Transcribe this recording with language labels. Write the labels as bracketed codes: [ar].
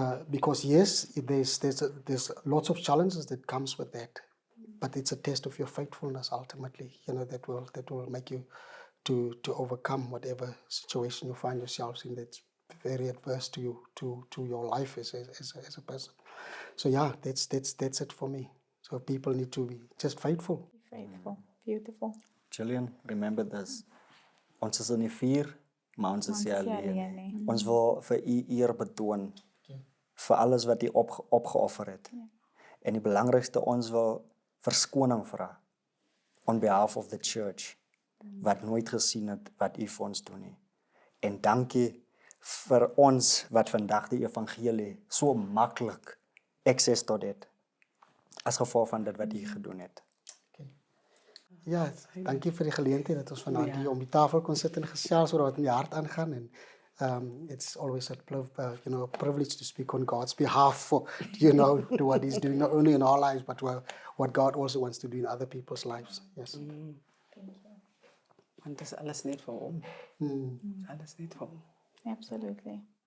[en] Because yes, there's lots of challenges that comes with that, but it's a test of your faithfulness ultimately, that will make you to overcome whatever situation you find yourselves in that's very adverse to you, to your life as a person. So yeah, that's it for me. So people need to be just faithful. Faithful, beautiful. Gillian, remember this. [af] Ons is in die 4, maar ons is nie alleen. nie. Ons wil vir u eer betoon vir alles wat u opgeoffer het. En die belangrikste, ons wil verskoning vra [en] on behalf of the church, [af] wat nooit gesien het wat u vir ons doen nie. En dankie vir ons wat vandag die evangelie so maklik access tot het, as gevolg van dit wat u gedoen het. Ja, dankie vir die geleentheid dat ons vanaand hier om die tafel kon sit en gesels oor wat in die hart aangaan. En [en] It's always a privilege to speak on God's behalf for, to what He's doing, not only in our lives, but what God also wants to do in other people's lives. Yes. [af] Want is alles net vir hom. Alles net vir hom. [en] Absolutely.